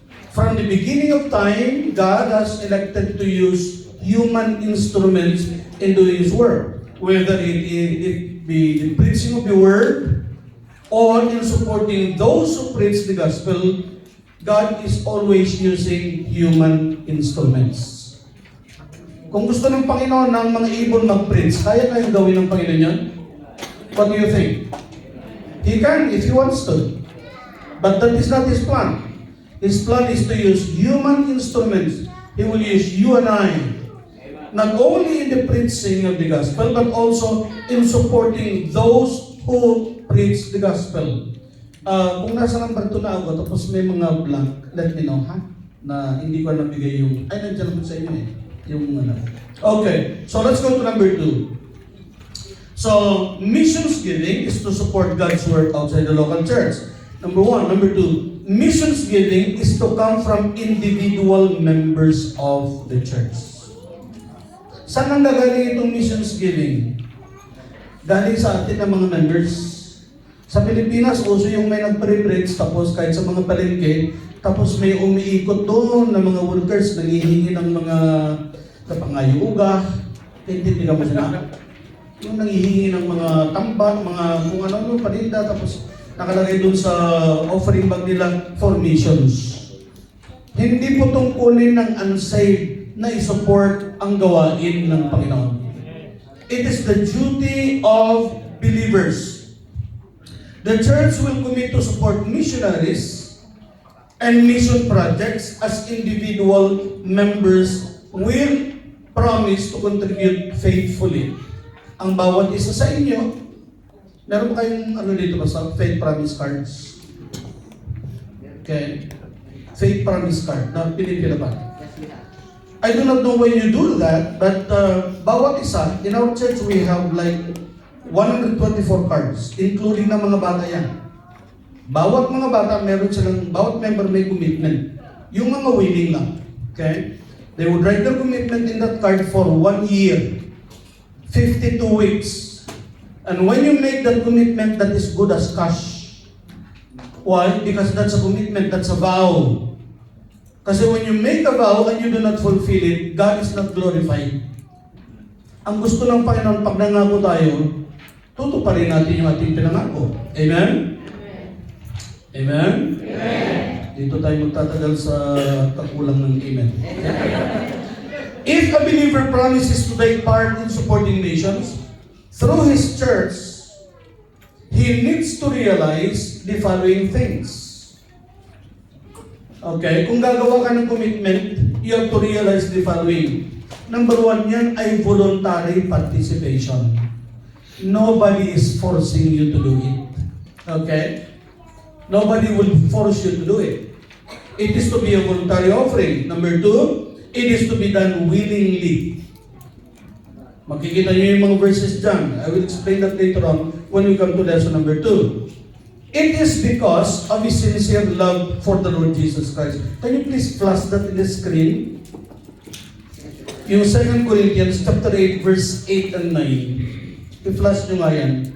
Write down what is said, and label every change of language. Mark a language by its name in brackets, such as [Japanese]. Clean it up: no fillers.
[English] From the beginning of time, God has elected to use human instruments in doing His work. Whether it be the preaching of the Word or in supporting those who preach the gospel, God is always using human instruments. [Filipino] Kung gusto ng Panginoon ng mga ibon mag-preach, kaya kayong gawin ng Panginoon yan? [English] What do you think? He can if He wants to. But that is not His plan. His plan is to use human instruments. He will use you and I, not only in the preaching of the gospel, but also in supporting those who preach the gospel. [Filipino] Kung nasa number 2 na ako, tapos may mga blank, [English] let me know, [Filipino] ha? Na hindi ko nabigay yung, ay, nandiyan naman sa inyo eh. Yung ano. [English] Okay, so let's go to number 2. So, missions giving is to support God's work outside the local church. Number 1. Number 2, missions giving is to come from individual members of the church. [Filipino] Saan ang gagaling itong missions giving? Galing sa atin ng mga members. Sa Pilipinas, uso yung may nag-pre-preach, tapos kahit sa mga palengke, tapos may umiikot doon ng mga workers, nanghihingi ng mga kapangayuga, hindi ka mo sila. Yung nanghihingi ng mga tambak, mga kung ano, paninda, tapos nakalagay doon sa offering bag nila [English] for missions. [Filipino] Hindi po tungkulin ng unsaved na isupport ang gawain ng Panginoon. [English] It is the duty of believers. The church will commit to support missionaries and mission projects as individual members will promise to contribute faithfully. [Filipino] Ang bawat isa sa inyo, meron ba kayong ano dito ba sa faith promise cards? Okay. [English] Faith promise card [Filipino] na pinipila ba? [English] I do not know when you do that, but [Filipino] bawat isa, [English] in our church we have like 124 cards, including [Filipino] na mga bata yan. Bawat mga bata, meron silang, bawat member may commitment. Yung mga willing lang. Okay? [English] They would write their commitment in that card for 1 year, 52 weeks. And when you make that commitment, that is good as cash. Why? Because that's a commitment, that's a vow. Kasi when you make a vow and you do not fulfill it, God is not glorified. [Filipino] Ang gusto ng Panginoon, pag nangako tayo, tutuparin natin yung ating pinangako. Amen? Amen? Amen? Dito tayo magtatagal sa kakulang ng amen. [English] If a believer promises to take part in supporting nations through his church, he needs to realize the following things. Okay, [Filipino] kung gagawa ka ng commitment, [English] you have to realize the following. Number 1 [Filipino] yan ay [English] voluntary participation. Nobody is forcing you to do it. Okay? Nobody will force you to do it. It is to be a voluntary offering. Number 2, it is to be done willingly. [Filipino] Makikita niyo yung mga verses dyan. [English] I will explain that later on when we come to lesson number 2. It is because of his sincere love for the Lord Jesus Christ. Can you please flash that in the screen? Yung 2 Corinthians chapter 8 verse 8 and 9. [Filipino] I-flash nyo nga yan.